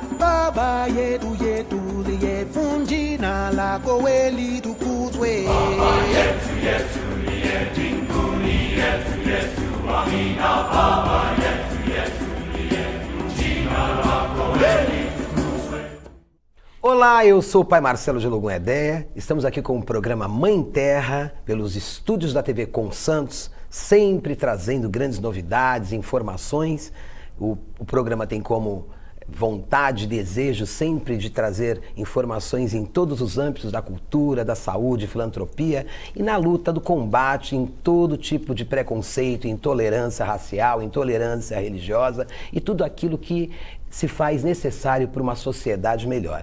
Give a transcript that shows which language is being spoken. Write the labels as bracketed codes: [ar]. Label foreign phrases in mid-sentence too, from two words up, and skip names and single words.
[sw] Baba yetu yetu liye, jina lako we litukuzwe. Baba yetu yetu liye mbinguni, yetu yetu amina. Baba yetu yetu liye, jina lako we litukuzwe. [pt] Olá, eu sou o pai Marcelo de Logum Edéia. Estamos aqui com o programa Mãe Terra, pelos estúdios da TV Com Santos, sempre trazendo grandes novidades, informações. O programa tem como vontade e desejo sempre de trazer informações em todos os âmbitos da cultura, da saúde, filantropia e na luta do combate em todo tipo de preconceito, intolerância racial, intolerância religiosa e tudo aquilo que se faz necessário para uma sociedade melhor.